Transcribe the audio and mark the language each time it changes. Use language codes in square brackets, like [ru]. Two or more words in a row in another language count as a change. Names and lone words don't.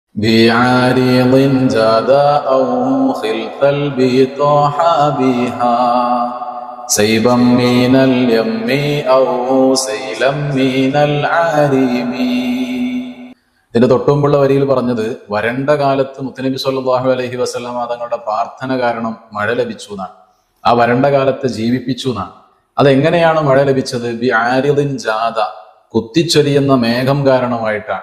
[ar] بعارض جاد أو خلت البطاح بها سيبا من اليم أو سيلا من العارم. [ml] ഇതിന്റെ തൊട്ടുമുമ്പുള്ള വരിയിൽ പറഞ്ഞത് വരണ്ട കാലത്ത് മുത്തനബി [ar] صلى الله عليه وسلم [ml] തങ്ങളുടെ പ്രാർത്ഥന കാരണം മഴ ലഭിച്ചു എന്നാണ്. ആ വരണ്ട കാലത്ത് ജീവിപ്പിച്ചു എന്നാണ്. അതെങ്ങനെയാണ് മഴ ലഭിച്ചത്? [ar] بعارض جاد, [ml] കുത്തിച്ചൊരിയുന്ന മേഘം കാരണമായിട്ടാണ്.